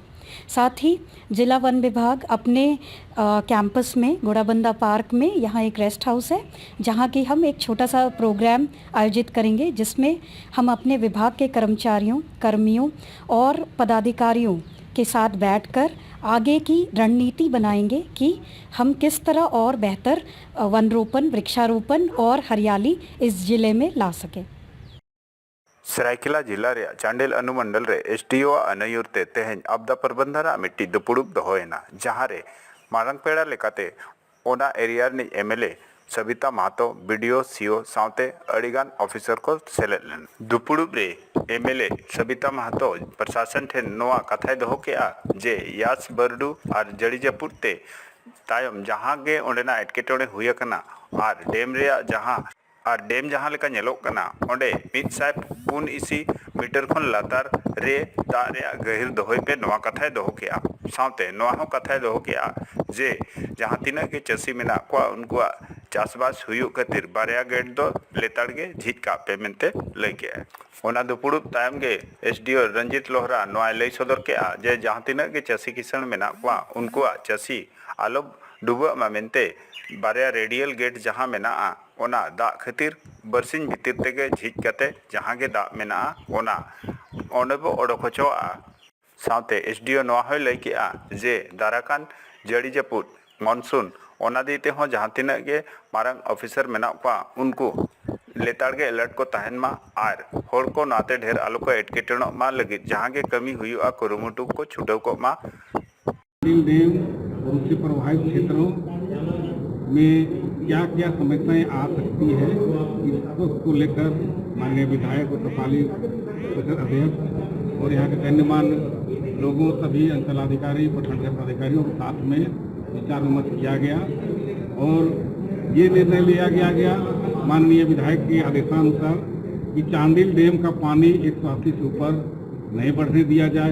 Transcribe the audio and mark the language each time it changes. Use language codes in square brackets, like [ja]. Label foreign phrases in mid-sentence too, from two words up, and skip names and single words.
[hi] साथ ही जिला वन विभाग अपने कैंपस में घोड़ाबंदा पार्क में यहाँ एक रेस्ट हाउस है जहाँ की हम एक छोटा सा प्रोग्राम आयोजित करेंगे जिसमें हम अपने विभाग के कर्मचारियों, कर्मियों और पदाधिकारियों के साथ बैठकर आगे की रणनीति बनाएंगे कि हम किस तरह और बेहतर वन रोपण, वृक्षारोपण और हरियाली इस जिले में ला सकें। [sat] सरायकेला जिला रे चांडेल अनुमंडल रे एसडीओ अनयुरते तेहें [hi] आपदा प्रबंधन [sat] मिट्टी दुपुड़ुब दोहोयना जहाँ रे मारंग पेड़ा लेकाते ओना एरिया नि एमएलए सबिता महतो [en] BDO CO [sat] सावते अड़ीगान ऑफिसर को सेलेद लेन। दुपुड़ुब रे एमएलए सबिता महतो प्रशासन ठेन नोआ कथाय दोहो केआ जे यास बरडू और जड़ी जपुर ते तायम जहाँ गे ओंडेना एटकेटोड़े हुई कना और डेम रे जहाँ लेका नेलोग कना ओंडे 104 मीटर खन लातार रे दा रे गहिर दोहय पे नोआ कथाय दोहो केआ। सावते नोआ हो कथाय दोहो केआ जे जहाँ तीना के चसी मेना को उनको चासबास हुयुग खातिर बारया गेट दो लेताड़ गे झिज का पे मेनते लई केआ। ओना दुपुड़ुब तायम गे एसडीओ रंजित लोहरा नोआ लई सदर केआ जे जहाँ तीना के चसी किसान मेना को उनको चसी आलो डुबा मा मेनते बारया [en] radial gate [sat] जहाँ मेना ओना दा खातिर बरसिन भितर तेगे झिज कते जहाँ गे दा मेना ओना ओंडेबो ओडोक होचोआ। सावते एसडीओ नोआ होय लई केआ जे दाराकान जड़ी जपुर मानसून ओना दीते हो जहाँ तीना गे मारंग ऑफिसर मेना को उनको लेताड़ गे अलर्ट को तहन मा आर होड़ को नाते ढेर आलो को एटकेटोण मा लगी जहाँ गे कमी हुआ कुरुमुटु को छुटव को मा। [hi] डैम और उससे प्रभावित क्षेत्रों में क्या क्या समस्याएं आ सकती है इसको लेकर माननीय विधायक और टपाली अध्यक्ष और यहाँ के गण्यमान्य लोगों, सभी अंचलाधिकारी, प्रखंड अधिकारियों के साथ में विचार विमर्श किया गया और ये निर्णय लिया गया माननीय विधायक के आदेशानुसार कि चांडिल डैम का पानी 180 से ऊपर नहीं बढ़ने दिया जाए।